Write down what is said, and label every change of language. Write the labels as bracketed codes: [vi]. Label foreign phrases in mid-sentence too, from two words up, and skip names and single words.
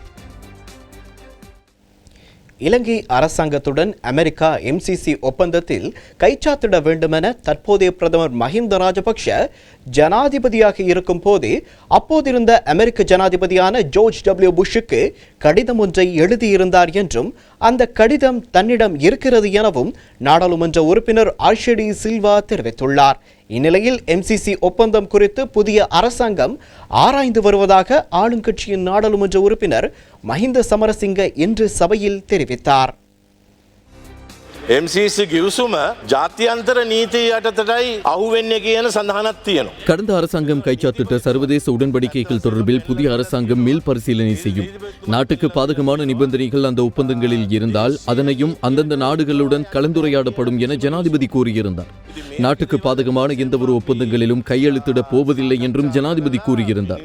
[ta] இலங்கை அரசாங்கத்துடன் அமெரிக்கா MCC ஒப்பந்தத்தில் கைச்சாத்திட வேண்டுமென தற்போதைய பிரதமர் மஹிந்த ராஜபக்ஷ ஜனாதிபதியாக இருக்கும் போது அப்போதிருந்த அமெரிக்க ஜனாதிபதியான ஜார்ஜ் புஷ்ஷுக்கு கடிதம் ஒன்றை எழுதியிருந்தார் என்றும் அந்த கடிதம் தன்னிடம் இருக்கிறது எனவும் நாடாளுமன்ற உறுப்பினர் ஆர்ஷடி சில்வா தெரிவித்துள்ளார். இந்நிலையில் MCC ஒப்பந்தம் குறித்து புதிய அரசாங்கம் ஆராய்ந்து வருவதாக ஆளுங்கட்சியின் நாடாளுமன்ற உறுப்பினர் மஹிந்த சமரசிங்க இன்று சபையில் தெரிவித்தார். [si] MCC ගිවිසුම ජාත්‍යන්තර නීතිය යටතටයි අහුවෙන්නේ කියන සඳහනක් තියෙනවා. [ta] கடந்த அரசாங்கம் கைச்சாத்திட்ட சர்வதேச உடன்படிக்கைகள் தொடர்பில் புதிய அரசாங்கம் மேல் பரிசீலனை செய்யும். நாட்டுக்கு பாதகமான நிபந்தனைகள் அந்த ஒப்பந்தங்களில் இருந்தால் அதனையும் அந்தந்த நாடுகளுடன் கலந்துரையாடப்படும் என ஜனாதிபதி கூறியிருந்தார். நாட்டுக்கு பாதகமான எந்த ஒரு ஒப்பந்தங்களிலும் கையெழுத்திட போவதில்லை என்றும் ஜனாதிபதி கூறியிருந்தார்.